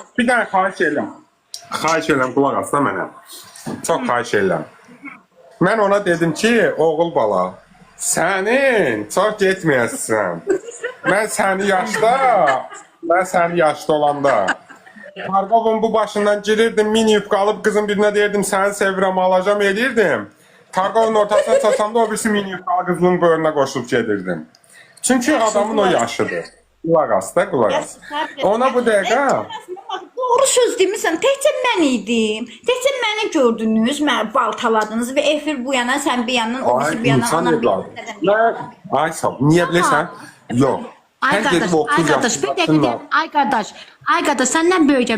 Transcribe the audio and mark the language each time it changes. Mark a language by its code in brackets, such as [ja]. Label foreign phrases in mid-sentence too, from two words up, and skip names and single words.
[az] Bir dənə xahiş edirəm. Xahiş edirəm, qulaq asına mənə. Çox xahiş edirəm. Mən ona dedim ki, oğul bala, sənin çox getməyəsən. Mən səni yaşda olanda Targovun bu başından girirdim, [tr] mini yufka alıp kızın birine derdim [az] səni sevirəm, alacam edirdim. Targovun ortasına çatsam o birisi mini yufkalı [tr] kızının böğrüne koşup [az] gedirdim. Çünkü adamın o yaşıdır. [tr] Kulak as da kulak as. [az] Ona bu dəqiqə... Doğru söz demirsən, təkcə mən idim. Təkcə məni gördünüz, məni baltaladınız və efir bu yana, sən bir yandan, o birisi bir yana, anam bir yana. Ay sağ ol, niyə bilirsən? Yox. Ay qardaş, bir dəqiqə deyəm. Ay qardaş, səndən böyükəm.